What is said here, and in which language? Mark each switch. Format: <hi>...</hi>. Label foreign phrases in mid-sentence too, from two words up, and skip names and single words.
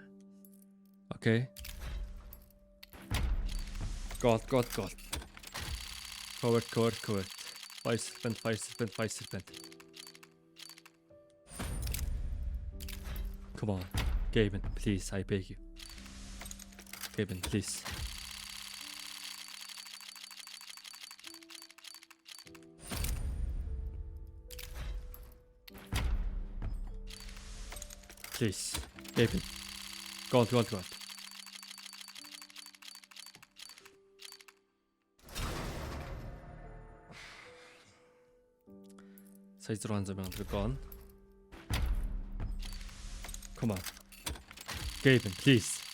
<en>Окей. Gold. Cover. Fire serpent. Come on. Gaben, please, I beg you. Gaben, please. Please. Gaben. Gold.</en> <mn>Сая 600 сая төгрөг gone.</mn> <en>Come on. Gaben, please.</en>